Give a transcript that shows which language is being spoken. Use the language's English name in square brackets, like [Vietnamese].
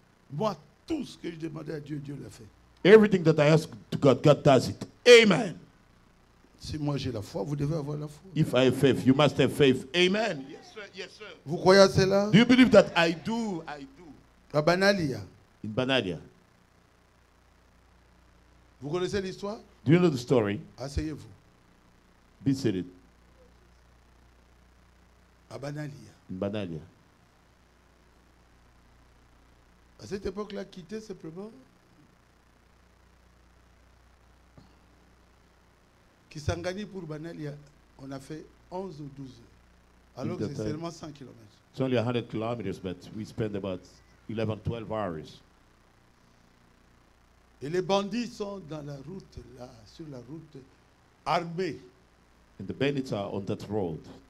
[French] Moi, tout ce que je demandais à Dieu, Dieu l'a fait. [English] Everything that I ask to God, God does it. Amen. [French] Si moi j'ai la foi, vous devez avoir la foi. [English] If I have faith, you must have faith. Amen. Yes, sir. Yes, sir. [French] Vous croyez à cela? [English] Do you believe that I do? I do. [French] À Banalia. [English] In Banalia. [French] Vous connaissez l'histoire? [English] Do you know the story? [French] Asseyez-vous. [English] Be seated. [French] À Banalia. [English] In Banalia. [French] À cette époque-là, quitter simplement. Kisangani pour Banalia, on a fait 11 ou 12 heures. Alors que c'est seulement 100 km. [English] It's only 100 kilometers, but we spent about 11, 12 hours. [French] Et les bandits sont dans la route, là, sur la route, armés. [English] And the bandits are on that road.